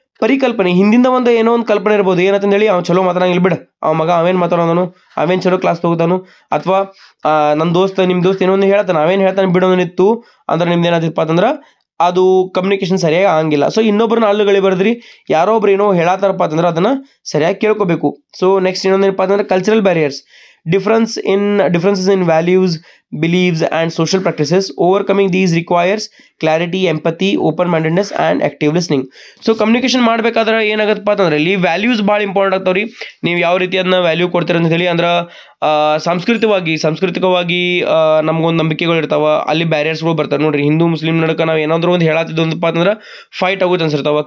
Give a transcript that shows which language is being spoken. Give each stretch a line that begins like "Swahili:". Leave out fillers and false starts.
Kannada: ಪರಿಕಲ್ಪನೆ ಹಿಂದಿಂದ ಒಂದು ಏನೋ ಒಂದು ಕಲ್ಪನೆ ಇರ್ಬೋದು, ಏನಂತಂದು ಹೇಳಿ ಅವ್ನು ಚಲೋ ಮಾತಾಡಂಗಿಲ್ಲ ಬಿಡ, ಅವ ಮಗ ಅವೇನು ಮಾತಾಡೋನು, ಅವೇನು ಚಲೋ ಕ್ಲಾಸ್ ತಗೋತಾನು, ಅಥವಾ ನನ್ನ ದೋಸ್ತ ನಿಮ್ಮ ದೋಸ್ತ ಏನೋ ಒಂದು ಹೇಳ್ತಾನೆ, ಅವೇನು ಹೇಳ್ತಾನೆ ಬಿಡೋನಿತ್ತು ಅಂದ್ರೆ ನಿಮ್ದು ಏನಾಗ್ತಿಪ್ಪ ಅಂತಂದ್ರೆ ಅದು ಕಮ್ಯುನಿಕೇಶನ್ ಸರಿಯಾಗಿ ಆಗಂಗಿಲ್ಲ. ಸೊ ಇನ್ನೊಬ್ಬರನ್ನ ಅಲ್ಲುಗಳಿ ಬರೆದ್ರಿ ಯಾರೋ ಒಬ್ರು ಏನೋ ಹೇಳತ್ತಾರಪ್ಪ ಅಂತಂದ್ರೆ ಅದನ್ನು ಸರಿಯಾಗಿ ಕೇಳ್ಕೋಬೇಕು.
English: so next
Kannada: ಇನ್ನೊಂದೇನಪ್ಪ ಅಂತಂದ್ರೆ
English: Cultural barriers, differences in values, beliefs and social practices. Overcoming these requires clarity, empathy, open-mindedness and active listening.
Kannada: So communication ಮಾಡಬೇಕಾದ್ರೆ ಏನಾಗತ್ತಪ್ಪ ಅಂತಂದ್ರೆ ಇಲ್ಲಿ ವ್ಯಾಲ್ಯೂಸ್ ಭಾಳ ಇಂಪಾರ್ಟೆಂಟ್ ಆಗ್ತಾವ್ರಿ. ನೀವು ಯಾವ ರೀತಿ ಅದನ್ನ ವ್ಯಾಲ್ಯೂ ಕೊಡ್ತೀರ ಅಂತ ಹೇಳಿ ಅಂದ್ರೆ ಸಾಂಸ್ಕೃತಿಕವಾಗಿ ನಮ್ಗೊಂದು ನಂಬಿಕೆಗಳು ಇರ್ತಾವ, ಅಲ್ಲಿ ಬ್ಯಾರಿಯರ್ಸ್ಗಳು ಬರ್ತಾರೆ ನೋಡ್ರಿ. ಹಿಂದೂ ಮುಸ್ಲಿಂ ನಡಕ ನಾವು ಏನಾದರೂ ಒಂದು ಹೇಳತ್ತಿದ್ದಪ್ಪ ಅಂತಂದ್ರೆ ಫೈಟ್ ಆಗುತ್ತೆ ಅನ್ಸಿರ್ತಾವ.